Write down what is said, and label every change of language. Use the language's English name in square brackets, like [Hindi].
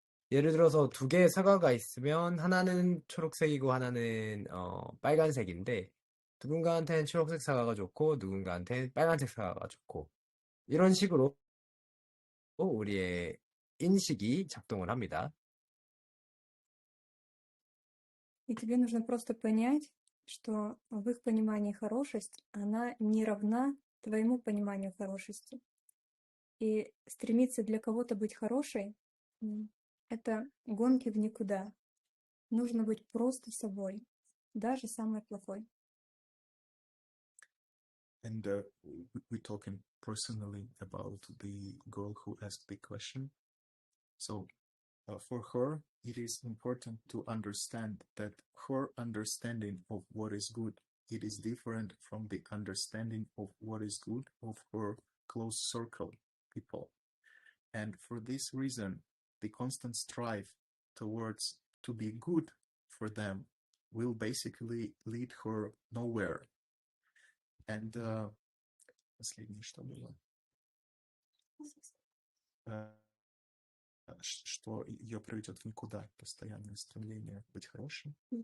[Korean] 예를 들어서 두 개의 사과가 있으면 하나는 초록색이고 하나는 빨간색인데 누군가한테는 초록색 사과가 좋고 누군가한테는 빨간색 사과가 좋고 이런 식으로 우리의 인식이 작동을 합니다. [Russian] И тебе нужно просто понять, что в их понимании хорошесть, она не равна твоему пониманию хорошести. И стремиться для кого-то быть хорошей — это гонки в никуда. Нужно быть просто собой, даже самой плохой. [English] And we're talking personally about the girl who asked the question. So for her, it is important to understand that her understanding of what is good, it is different from the understanding of what is good of her close circle people. And for this reason, the constant strive towards to be good for them will basically lead her nowhere. [Russian] And последнее, что было? Что ее приведет в никуда, постоянное стремление быть хорошим.